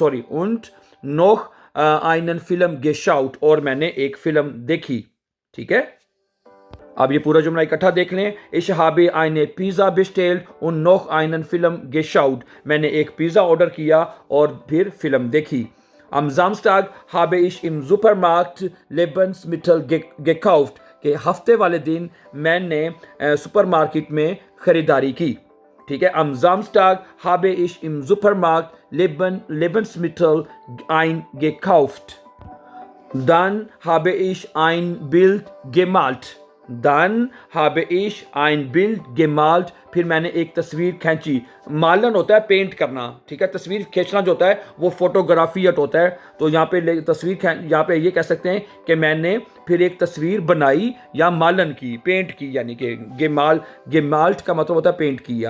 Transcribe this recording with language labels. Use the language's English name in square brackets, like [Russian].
[German] und noch einen Film geschaut, [Hindi] और मैंने एक फिल्म देखी, ठीक है। अब ये पूरा जुमला इकट्ठा देख लें। [German] Ich habe eine Pizza bestellt und noch einen Film geschaut, [Hindi] मैंने एक पिज़्ज़ा ऑर्डर किया और फिर फिल्म देखी। [German] Am Samstag habe ich im Supermarkt Lebensmittel gekauft, [Hindi] कि हफ्ते वाले दिन मैंने सुपरमार्केट में खरीदारी की, ठीक है। [German] Am Samstag habe ich im Supermarkt Lebensmittel eingekauft। Dann habe ich ein Bild gemalt। Dann habe ich ein Bild gemalt, [Hindi] फिर मैंने एक तस्वीर खींची। मालन होता है पेंट करना, ठीक है। तस्वीर खींचना जो होता है वो फोटोग्राफियट होता है। तो यहाँ पे यहाँ पे ये कह सकते हैं कि मैंने फिर एक तस्वीर बनाई या मालन की, पेंट की, यानी कि गेमाल्ट का मतलब होता है पेंट किया।